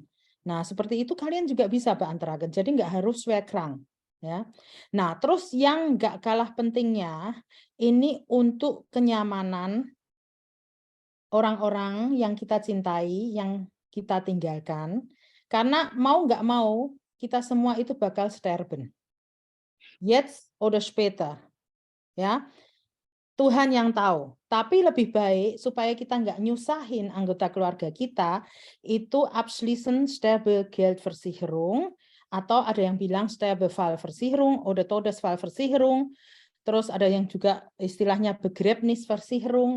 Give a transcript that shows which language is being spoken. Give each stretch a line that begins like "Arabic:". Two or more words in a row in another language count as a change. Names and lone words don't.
Indonesian: Nah, seperti itu kalian juga bisa beantragen. Jadi nggak harus schwerkrank, ya. Nah, terus yang nggak kalah pentingnya ini untuk kenyamanan orang-orang yang kita cintai, yang kita tinggalkan, karena mau nggak mau kita semua itu bakal sterben.
German: Jetzt oder später,
Indonesian: ya. Tuhan yang tahu. Tapi lebih baik supaya kita nggak nyusahin anggota keluarga kita, itu
German: abschließend Sterbegeldversicherung,
Indonesian: atau ada yang bilang
German: Sterbefallversicherung oder Todesfallversicherung,
Indonesian: terus ada yang juga istilahnya Begräbnisversicherung.